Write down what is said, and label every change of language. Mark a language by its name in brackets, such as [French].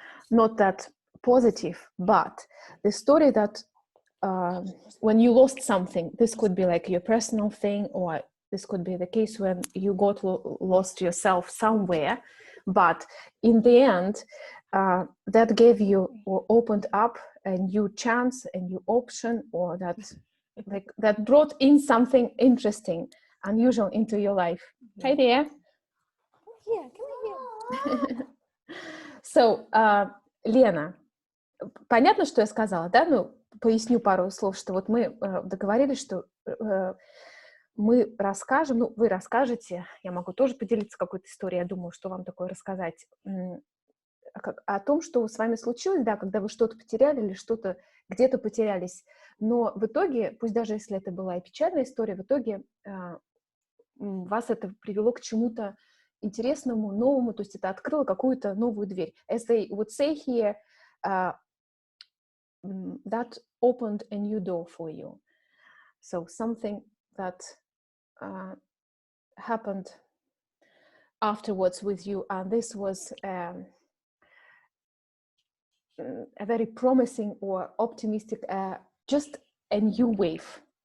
[English] not that positive, but the story that when you lost something, this could be like your personal thing, or this could be the case when you got lost yourself somewhere, but in the end that gave you or opened up a new chance, a new option, or that brought in something interesting, unusual into your life. Hi there. Yeah, come here. [Russian] So, Лена, понятно, что я сказала, да? Ну, поясню пару слов, что вот мы договорились, что мы расскажем, ну, вы расскажете, я могу тоже поделиться какой-то историей, я думаю, что вам такое рассказать, о том, что с вами случилось, да, когда вы что-то потеряли или что-то где-то потерялись. Но в итоге, пусть даже если это была и печальная история, в итоге вас это привело к чему-то интересному, новому, то есть это открыло какую-то новую дверь. [English] As they would say here, that opened a new door for you. So something that happened afterwards with you, and this was a very promising or optimistic, just a new wave.